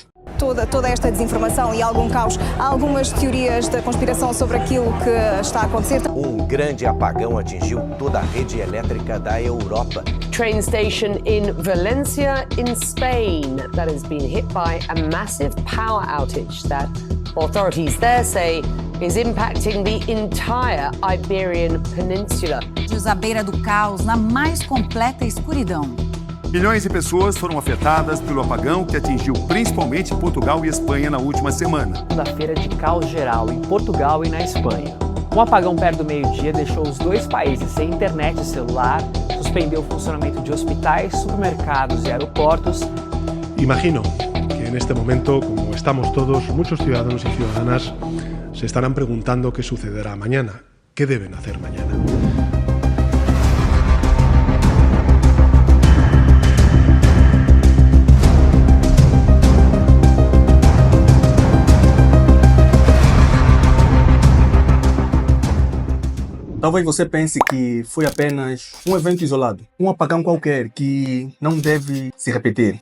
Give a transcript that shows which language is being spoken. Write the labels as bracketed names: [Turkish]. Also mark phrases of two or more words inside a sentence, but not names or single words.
[Portuguese] Toda esta desinformação e algum caos, há algumas teorias da conspiração sobre aquilo que está a acontecer. Grande apagão atingiu toda a rede elétrica da Europa. [English] Train station in Valencia, in Spain, that has been hit by a massive power outage that authorities there say is impacting the entire Iberian Peninsula. [Portuguese] À beira do caos, na mais completa escuridão. Milhões de pessoas foram afetadas pelo apagão que atingiu principalmente Portugal e Espanha na última semana. Segunda-feira de caos geral em Portugal e na Espanha. Um apagão perto do meio-dia deixou os dois países sem internet celular, suspendeu o funcionamento de hospitais, supermercados e aeroportos. [Spanish] Imagino que en este momento, como estamos todos, muchos ciudadanos y ciudadanas se estarán preguntando qué sucederá mañana, qué deben hacer mañana. [Portuguese] Talvez você pense que foi apenas um evento isolado, um apagão qualquer que não deve se repetir.